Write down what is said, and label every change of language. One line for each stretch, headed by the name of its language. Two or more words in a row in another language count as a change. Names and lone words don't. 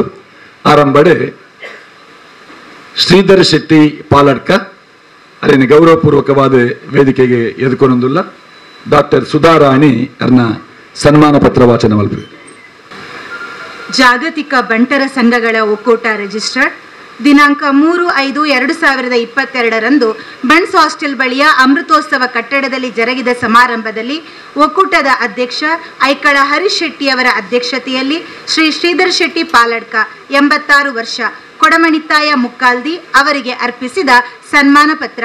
Tulu: ಆರಂಭಡೆ ಶ್ರೀಧರ್ ಶೆಟ್ಟಿ ಪಾಲಡ್ಕ ಅಲ್ಲಿನ ಗೌರವಪೂರ್ವಕವಾದ ವೇದಿಕೆಗೆ ಎದುಕೊಂಡೊಂದುಲ್ಲ ಡಾಕ್ಟರ್ ಸುಧಾ ರಾಣಿ ಅರ್ನ ಸನ್ಮಾನ ಪತ್ರ ವಾಚನ ಮಲ್ಪರು.
Kannada: ಜಾಗತಿಕ ಬಂಟರ ಸಂಘಗಳ ಒಕ್ಕೂಟ ರಿಜಿಸ್ಟರ್ಡ್ ದಿನಾಂಕ 3/5/2022 ಬಣ್ಸ್ ಹಾಸ್ಟೆಲ್ ಬಳಿಯ ಅಮೃತೋತ್ಸವ ಕಟ್ಟಡದಲ್ಲಿ ಜರುಗಿದ ಸಮಾರಂಭದಲ್ಲಿ ಒಕ್ಕೂಟದ ಅಧ್ಯಕ್ಷ ಐಕಳ ಹರೀಶ್ ಶೆಟ್ಟಿಯವರ ಅಧ್ಯಕ್ಷತೆಯಲ್ಲಿ ಶ್ರೀ ಶ್ರೀಧರ್ ಶೆಟ್ಟಿ ಪಾಲಡ್ಕ 86 ವರ್ಷ ಕೊಡಮಣಿತ್ತಾಯ ಮುಕ್ಕಾಲ್ದಿ ಅವರಿಗೆ ಅರ್ಪಿಸಿದ ಸನ್ಮಾನ ಪತ್ರ.